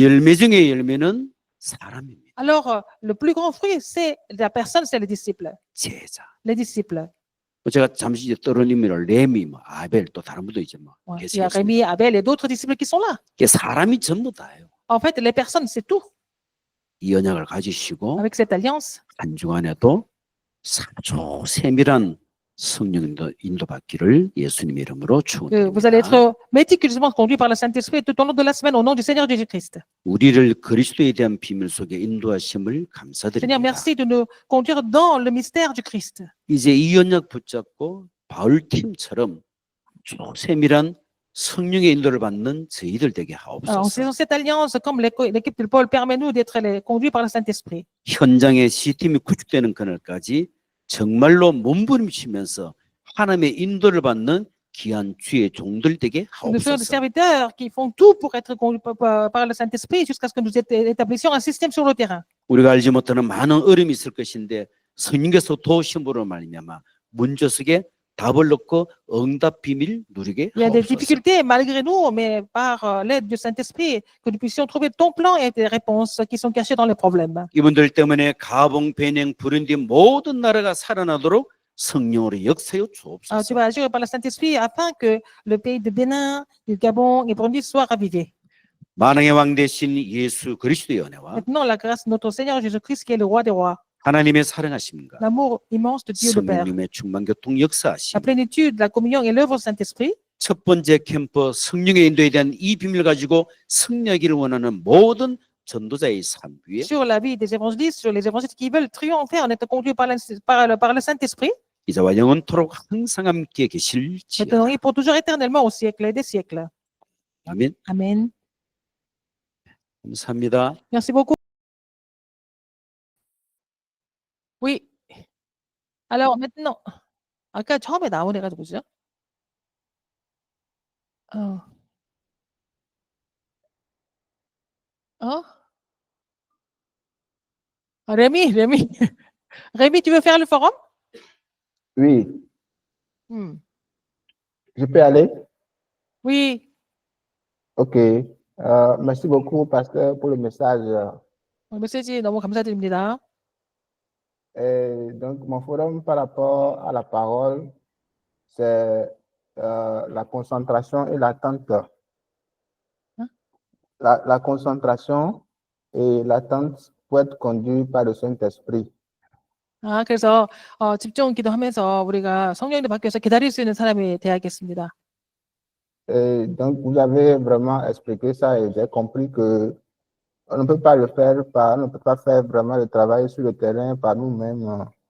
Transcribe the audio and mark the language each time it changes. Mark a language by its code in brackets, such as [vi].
[ko] 열매 중에 열매는 사람입니다. [fr] Alors, le plus grand fruit, c'est la personne, c'est le disciple. [ko] 제자. [fr] Les disciples. [ko] 제가 잠시 이제 떠올리면 레미, 아벨 또 다른 분도 이제 뭐 [fr] Ouais. Il y a [ko] 계시겠습니다. [fr] Rémi, Abel et d'autres disciples qui sont là. [ko] 이게 사람이 전부 다예요. [fr] En fait, les personnes, c'est tout. [ko] 이 언약을 가지시고 [fr] Avec cette alliance, [ko] 한 주간에도 아주 세밀한 성령 인도받기를 예수님의 이름으로 [fr] que vous allez [ko] 축원드립니다. [fr] être méticuleusement conduit par le Saint-Esprit tout au long de la semaine au nom du Seigneur Jésus-Christ. [ko] 우리를 그리스도에 대한 비밀 속에 인도하심을 [fr] Seigneur, [ko] 감사드립니다. [fr] merci de nous conduire dans le mystère du Christ. [ko] 이제 이 언약 붙잡고 바울 팀처럼 아주 세밀한 성령의 인도를 받는 저희들 되게 [fr] En [ko] 하옵소서. [fr] saisissant cette alliance, comme l'équipe de Paul, permet-nous d'être conduits par le Saint-Esprit. [ko] 현장에 시스템이 구축되는 그날까지 정말로 몸부림치면서 하나님의 인도를 받는 귀한 주의 종들 되게 [fr] Nous sommes des serviteurs qui font tout pour être conduits par le Saint-Esprit jusqu'à ce que nous établissions un système sur le terrain. [ko] 우리가 알지 못하는 많은 어려움이 있을 것인데 성령께서 도우심으로 말미암아 문제 속에 답을 넣고 응답 비밀 누리게 [fr] Il y a des [ko] 하옵소서. [fr] difficultés malgré nous, mais par l'aide du Saint-Esprit, que nous puissions trouver ton plan et tes réponses qui sont cachées dans les problèmes. [ko] 이분들 때문에 가봉, 베냉, 부룬디 모든 나라가 살아나도록 성령으로 역사여 [fr] Tu [ko] 주옵소서. [fr] vas agir par le Saint-Esprit afin que le pays de Bénin, du Gabon et Burundi soit ravivé. [ko] 만왕의 왕 대신 예수 그리스도의 은혜와 [fr] Maintenant, la grâce de notre Seigneur Jésus-Christ, qui est le roi des rois, [ko] 하나님의 사랑하심과 [fr] l'amour immense de Dieu le Père, [ko] 성령님의 충만교통 [fr] la [ko] 역사하심. [fr] plénitude, la communion et l'œuvre du Saint-Esprit. [ko] 첫 번째 캠프 성령의 인도에 대한 이 비밀을 가지고 승리하기를 원하는 모든 전도자의 삶 위에 [fr] Sur la vie des évangélistes, sur les évangélistes qui veulent triompher en étant conduits par le Saint-Esprit, [ko] 이제와 영원토록 항상 함께 계실지어다. [fr] maintenant et pour toujours éternellement au siècle et des siècles. [ko] 아멘. [fr] Amen. [ko] 감사합니다. [fr] Merci beaucoup. Oui. Alors maintenant, [ko] 아까 처음에 나온 애가 누구죠? [fr] Rémi, Rémi. Rémi, tu veux faire le forum? Oui, Hmm. je peux aller? Oui. Ok. Merci beaucoup, pasteur, pour le message. [ko] 메시지 너무 감사드립니다. [fr] Et donc, mon forum par rapport à la parole, c'est la concentration et l'attente. Hein? La concentration et l'attente pour être conduit par le Saint-Esprit. [ko] 그래서 집중 기도하면서 우리가 성령님 밖에서 기다릴 수 있는 사람이 되야겠습니다. [fr] Et donc, vous avez vraiment expliqué ça et j'ai compris que on ne peut pas le faire on ne peut pas faire vraiment le travail sur le terrain par nous-mêmes.